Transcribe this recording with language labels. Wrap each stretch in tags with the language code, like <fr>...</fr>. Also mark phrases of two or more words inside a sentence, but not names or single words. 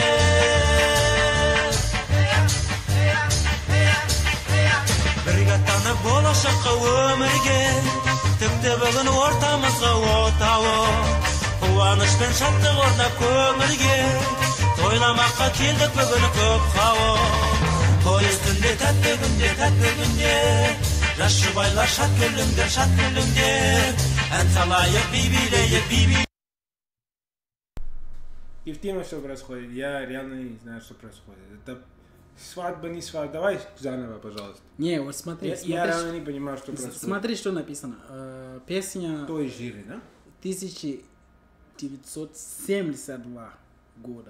<kk>бірге аттанып болашаққа өмірге тіпті бүгін ортамызға отауы қуаныш пен шаттық орнап көңілге тойламаққа келдік бүгін көп хауы той үстінде тәтті күнде жас жұбайлар шат күлімдер ән салайық би билейік</kk> <ru>И в теме, что происходит, я реально не знаю, что происходит. Это свадьба, не свадьба. Давай заново, пожалуйста. Не, вот смотри. Я реально не понимаю, что происходит. Смотри, что написано. Песня</ru> <kk>Той жиры, да?</kk> <ru>1972 года.</ru>